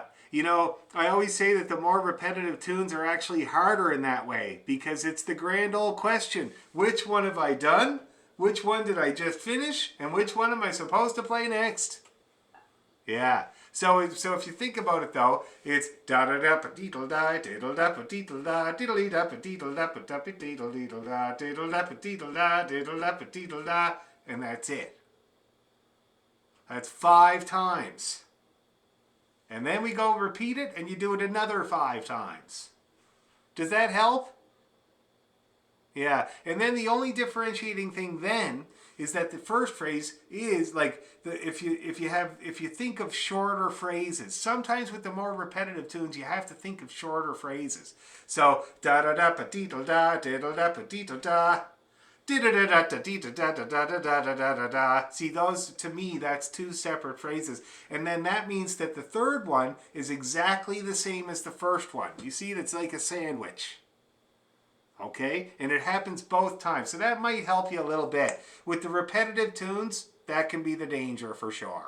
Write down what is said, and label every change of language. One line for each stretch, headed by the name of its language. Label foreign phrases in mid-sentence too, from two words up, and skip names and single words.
English: You know, I always say that the more repetitive tunes are actually harder in that way because it's the grand old question. Which one have I done? Which one did I just finish? And which one am I supposed to play next? Yeah. So if you think about it though, it's da da da pa dee da diddle da pa dee da diddly da pa dee da pa da pa diddle da diddle da pa dee da diddle da pa dee da, and that's it. That's 5 times. And then we go repeat it and you do it another 5 times. Does that help? Yeah. And then the only differentiating thing then is that the first phrase is like if you think of shorter phrases. Sometimes with the more repetitive tunes you have to think of shorter phrases. So da da da pa diddle da diddle da pa diddle da. See, those, to me, that's 2 separate phrases. And then that means that the third one is exactly the same as the first one. You see, it's like a sandwich. Okay? And it happens both times. So that might help you a little bit. With the repetitive tunes, that can be the danger for sure.